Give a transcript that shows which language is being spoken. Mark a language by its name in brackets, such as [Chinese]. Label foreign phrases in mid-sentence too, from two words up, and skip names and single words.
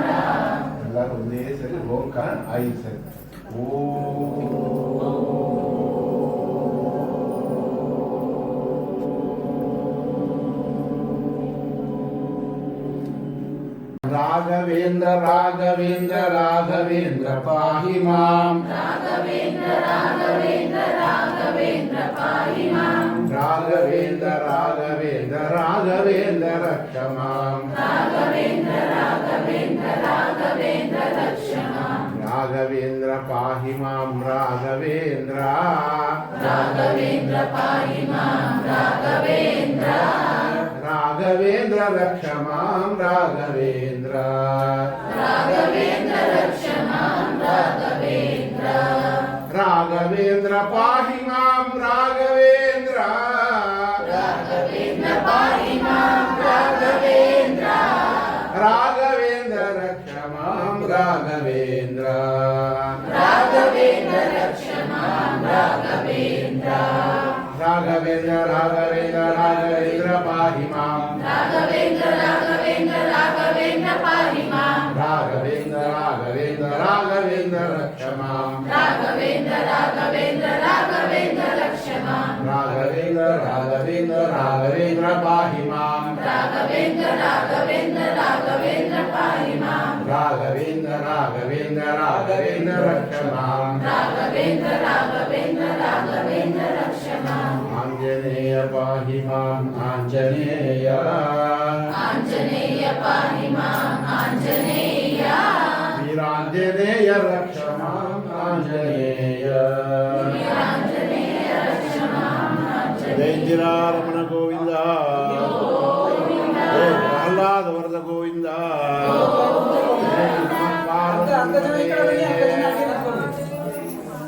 [Kannada] ಎಲ್ಲರೂ ಒಂದೇ ಸರಿ ಓಂಕಾರ 5 ಸರಿ ಓ [Sanskrit] ರಾಘವೇಂದ್ರ ರಾಘವೇಂದ್ರ ರಾಘವೇಂದ್ರ ಪಾಹಿ ಮಾಂ ರಾಘವೇಂದ್ರ ರಾಘವೇಂದ್ರ ರಾಘವೇಂದ್ರ ಪಾಹಿ ಮಾಂ ರಾಘವೇಂದ್ರ ರಾಘವೇಂದ್ರ ರಾಘವೇಂದ್ರ ರಕ್ಷ ಮಾಂ ರಾಘವೇಂದ್ರ ರಾಘವೇಂದ್ರ ರಾಘವೇಂದ್ರ ರಕ್ಷ ಮಾಂ ರಾಘವೇಂದ್ರ ಪಾಹಿ ಮಾಂ ರಾಘವೇಂದ್ರ ರಾಘವೇಂದ್ರ ಪಾಹಿ ಮಾಂ ರಾಘವೇಂದ್ರ ರಾಘವೇಂದ್ರ ರಕ್ಷ ಮಾಂ ರಾಘವೇಂದ್ರ ರಾಘವೇಂದ್ರ ರಕ್ಷ ಮಾಂ ರಾಘವೇಂದ್ರ ರಾಘವೇಂದ್ರ ಪಾಹಿ ಮಾಂ ರಾಘವೇಂದ್ರ ರಾಘವೇಂದ್ರ ಪಾಹಿ ಮಾಂ ರಾಘವೇಂದ್ರ ರಾಘವೇಂದ್ರ ರಕ್ಷ ಮಾಂ ರಾಘವೇಂದ್ರ ರಾಘವೇಂದ್ರ ರಕ್ಷ ಮಾಂ ರಾಘವೇಂದ್ರ ರಾಘವೇಂದ್ರ ರಾಘವೇಂದ್ರ ರಾಘವೇಂದ್ರ ಪಾಹಿ ಮಾಂ ರಾಘವೇಂದ್ರ ರಾಘವೇಂದ್ರ ರಾಘವೇಂದ್ರ ಪಾಹಿ ಮಾಂ ರಾಘವೇಂದ್ರ ರಾಘವೇಂದ್ರ ರಾಘವೇಂದ್ರ ರಕ್ಷ ಮಾಂ ರಾಘವೇಂದ್ರ ರಾಘವೇಂದ್ರ ರಾಘವೇಂದ್ರ ರಕ್ಷ ಮಾಂ ರಾಘವೇಂದ್ರ ರಾಘವೇಂದ್ರ ರಾಘವೇಂದ್ರ ಪಾಹಿ ಮಾಂ ರಾಘವೇಂದ್ರ ರಾಘವೇಂದ್ರ ರಾಘವೇಂದ್ರ ಪಾಹಿ ಮಾಂ ರಾಘವೇಂದ್ರ ರಾಘವೇಂದ್ರ ರಾಘವೇಂದ್ರ ರಕ್ಷ ಮಾಂ ರಾಘವೇಂದ್ರ ರಾಘವೇಂದ್ರ ರಾಘವೇಂದ್ರ ರಕ್ಷ ಮಾಂ ಆಂಜನೇಯ ಪಾಹಿ ಮಾಂ ಆಂಜನೇಯ ಆಂಜನೇಯ ಪಾಹಿ ಮಾಂ ಆಂಜನೇಯ ವೀರಾಂಜನೇಯ ರಕ್ಷ ಮಾಂ ಆಂಜನೇಯ ಆಂಜನೇಯ ರಕ್ಷ ಮಾಂ ಆಂಜನೇಯ ರಮಣ ಗೋವಿಂದ ಜಯ ಪ್ರಹ್ಲಾದ ವರದ ಗೋವಿಂದ [Kannada] ಅರ್ಧ ಜನ ಈ ಕಡೆ ಬನ್ನಿ, ಅರ್ಧ ಜನ ಆ ಕಡೆ ನಿಂತ್ಕೊಳ್ಳಿ.